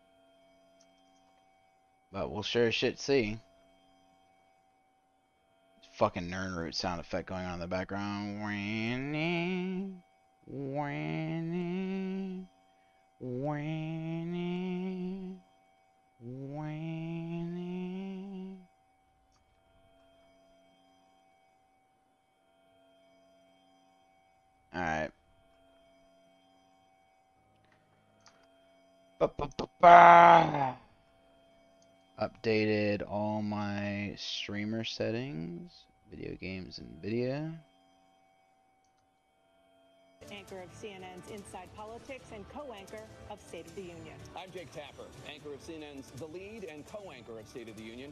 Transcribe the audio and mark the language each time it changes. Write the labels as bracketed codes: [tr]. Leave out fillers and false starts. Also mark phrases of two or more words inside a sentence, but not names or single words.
[en] But we'll sure as shit see. Fucking Nernroot sound effect going on in the background. Winnie, Winnie, Winnie, Winnie. Alright. Ba-ba-ba-ba. Updated all my streamer settings, video games and video. Anchor of CNN's Inside Politics and co-anchor of State of the Union. I'm Jake Tapper, anchor of CNN's The Lead and co-anchor of State of the Union.